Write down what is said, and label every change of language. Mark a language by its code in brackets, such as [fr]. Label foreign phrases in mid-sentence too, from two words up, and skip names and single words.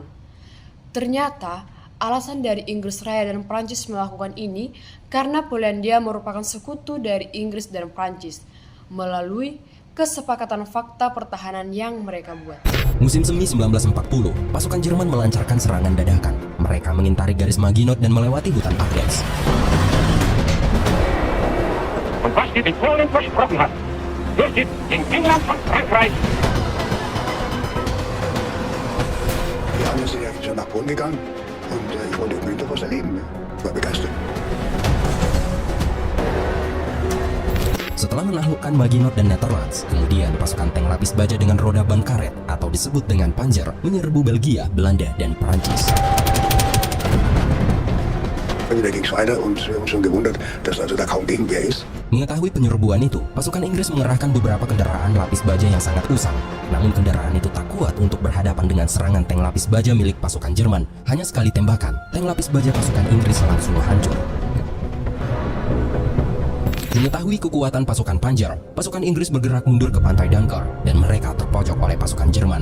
[id] Ternyata, alasan dari Inggris Raya dan Prancis melakukan ini karena Polandia merupakan sekutu dari Inggris dan Prancis melalui kesepakatan fakta pertahanan yang mereka buat. Musim semi 1940, pasukan Jerman melancarkan serangan dadakan. Mereka mengintari garis Maginot dan melewati hutan Ardennes. [de] Und was dir in Polen versprochen hat, wird dir in England und Frankreich. Wir haben uns ja schon nach Polen gegangen und ich wollte unbedingt noch was erleben. Ich war begeistert. [id] Setelah menaklukkan Maginot dan Netherlands, kemudian pasukan tank lapis baja dengan roda ban karet atau disebut dengan Panzer menyerbu Belgia, Belanda, dan Prancis. [de] Da ging es weiter und wir haben uns schon gewundert, dass also da kaum Gegenwehr ist. [id] Mengetahui penyerbuan itu, pasukan Inggris mengerahkan beberapa kendaraan lapis baja yang sangat usang. Namun kendaraan itu tak kuat untuk berhadapan dengan serangan tank lapis baja milik pasukan Jerman. Hanya sekali tembakan, tank lapis baja pasukan Inggris langsung hancur. Mengetahui kekuatan pasukan Panzer, pasukan Inggris bergerak mundur ke pantai Dunkirk dan mereka terpojok oleh pasukan Jerman.